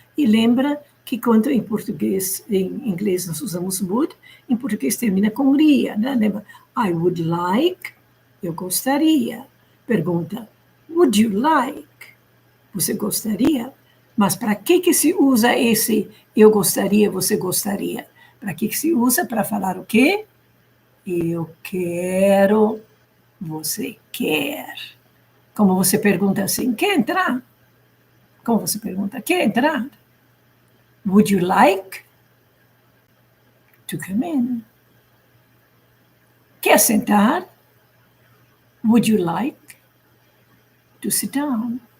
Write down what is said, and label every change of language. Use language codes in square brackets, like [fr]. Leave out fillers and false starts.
[pt] E lembra que quando em português, em inglês nós usamos would, em português termina com iria, né? Lembra? [en] I would like, [pt] eu gostaria. Pergunta, [en] would you like? [pt] Você gostaria? Mas para que se usa esse eu gostaria, você gostaria? Para que se usa? Para falar o quê? Eu quero, você quer. Como você pergunta assim, quer entrar? Como você pergunta, quer entrar? [en] Would you like to come in? [pt] Quer sentar? [en] Would you like to sit down?